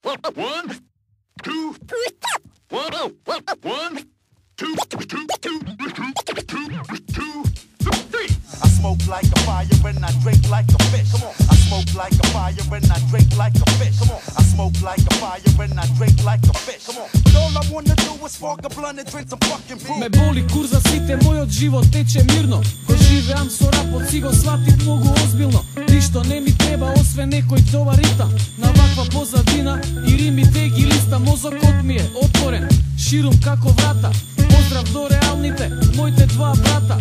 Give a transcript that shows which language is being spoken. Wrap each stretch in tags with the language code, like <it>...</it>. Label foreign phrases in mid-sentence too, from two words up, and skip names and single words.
<en>I smoke like a fire and I drink like a fish. Come on. I smoke like a fire and I drink like a fish. Come on. I smoke like a fire and I drink like a fish. Come on. All I wanna do is smoke a blunt and drink some fucking food.</en> <mk>Ме боли курза сите, мојот живот тече мирно. Кој живеам со рапот си го сватив многу озбилно. Ништо не ми треба освен некој добар ритам. На ваква позадина и римите ги листа. Мозокот ми е отворен, ширум како врата. Поздрав до реалните, моите два брата.</mk>